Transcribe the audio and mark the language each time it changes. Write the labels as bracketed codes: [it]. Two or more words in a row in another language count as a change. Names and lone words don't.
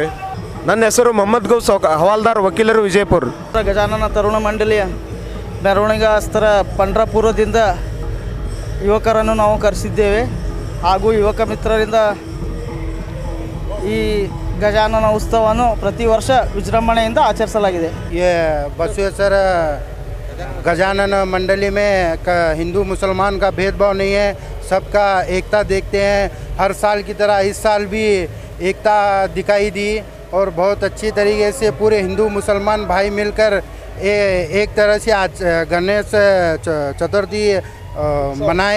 [kn] ನನ್ನ ಹೆಸರು ಮೊಹಮ್ಮದ್ ಗೌಸ್ ಹವಾಲ್ದಾರ್, ವಕೀಲರು, ವಿಜಯಪುರ. ಗಜಾನನ ತರುಣ ಮಂಡಳಿಯ ಮೆರವಣಿಗಾಸ್ತರ ಪಂಡ್ರಾಪುರದಿಂದ ಯುವಕರನ್ನು ನಾವು ಕರೆಸಿದ್ದೇವೆ ಹಾಗೂ ಯುವಕ ಮಿತ್ರರಿಂದ ಈ ಗಜಾನನ ಉತ್ಸವವನ್ನು ಪ್ರತಿ ವರ್ಷ ವಿಜೃಂಭಣೆಯಿಂದ ಆಚರಿಸಲಾಗಿದೆ. [hi] ये बसवेश्वर गजानन मंडली में हिंदू मुसलमान का भेदभाव नहीं है, सबका एकता देखते हैं. हर साल की तरह इस साल भी एकता दिखाई दी और बहुत अच्छी तरीके से पूरे हिंदू मुसलमान भाई मिलकर एक तरह से आज गणेश चतुर्थी मनाए.